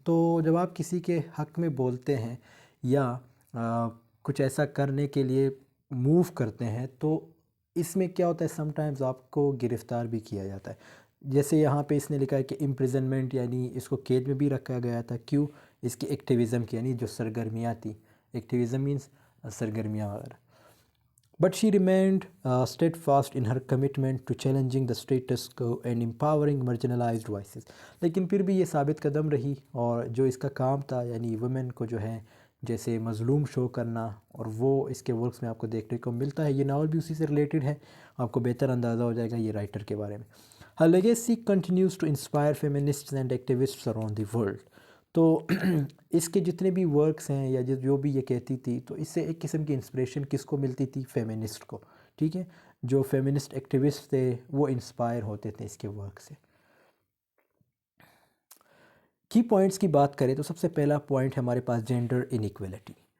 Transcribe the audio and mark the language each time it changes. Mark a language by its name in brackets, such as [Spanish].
[Hindi] तो जब आप किसी के हक़ में बोलते हैं या कुछ ऐसा करने के लिए मूव करते हैं तो इसमें क्या होता है, समटाइम्स आपको गिरफ़्तार भी किया जाता है। जैसे यहाँ पे इसने लिखा है कि इम्प्रिजनमेंट, यानी इसको कैद में भी रखा गया था। क्यों? इसकी एक्टिविज़म की, यानी जो सरगर्मियाँ थी। एक्टिविज़म मीन्स सरगर्मियाँ वगैरह। [English] But she remained steadfast in her commitment to challenging the status quo and empowering marginalized voices. [Hindi] लेकिन फिर भी ये साबित कदम रही और जो इसका काम था, यानी वुमेन को जो है जैसे मज़लूम शो करना, और वो इसके वर्क्स में आपको देखने को मिलता है। ये नावल भी उसी से रिलेटेड है, आपको बेहतर अंदाज़ा हो जाएगा ये राइटर के बारे में। [English] Her legacy continues to inspire feminists and activists around the world. [Hindi] तो इसके जितने भी वर्क्स हैं या जो भी ये कहती थी, तो इससे एक किस्म की इंस्पिरेशन किसको मिलती थी? फेमिनिस्ट को। ठीक है। जो फेमिनिस्ट एक्टिविस्ट थे वो इंस्पायर होते थे इसके वर्क से। की पॉइंट्स की बात करें तो सबसे पहला पॉइंट है हमारे पास जेंडर इनइक्वलिटी।